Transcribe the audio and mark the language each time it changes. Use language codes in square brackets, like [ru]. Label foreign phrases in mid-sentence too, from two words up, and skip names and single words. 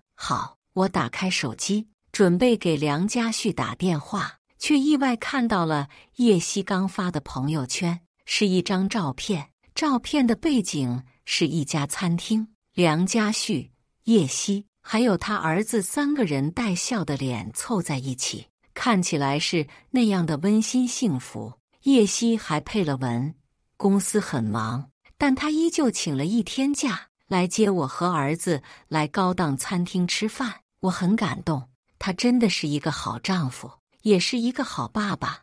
[zh] 好。我打開手機，準備給梁家旭打電話，卻意外看到了葉希剛發的朋友圈，是一張照片，照片的背景是一家餐廳，梁家旭、葉希還有他兒子3個人帶笑的臉湊在一起，看起來是那樣的溫馨幸福。葉希還配了文：公司很忙，但他依舊請了1天假來接我和兒子來高檔餐廳吃飯。我很感動，他真的是一個好丈夫，也是一個好爸爸。